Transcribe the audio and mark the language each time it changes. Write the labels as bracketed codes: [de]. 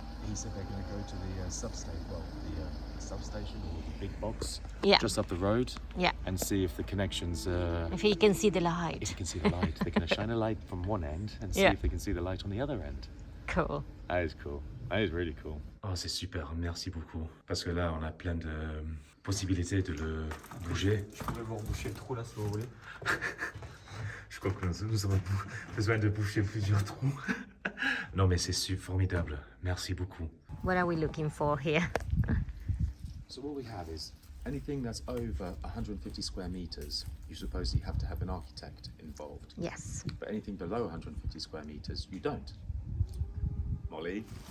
[en] he said they're going to go to the substation, well, the substation or the big box Yeah. just up the road. Yeah. And see if the connections. If you can see the light. If you can see the light, they're going to shine a light from one end and see Yeah. if they can see the light on the other end. Cool. That is cool. That is really cool. [fr] Oh, c'est super. Merci beaucoup. Parce que là, on a plein de possibilités de le bouger. Je pourrais vous reboucher le trou là si vous voulez. Je crois que nous avons besoin de boucher plusieurs trous. Non, mais c'est formidable. Merci beaucoup. [en] What are we looking for here? So what we have is anything that's over 150 square meters, you suppose you have to have an architect involved. Yes. But anything below 150 square meters, you don't. Molly?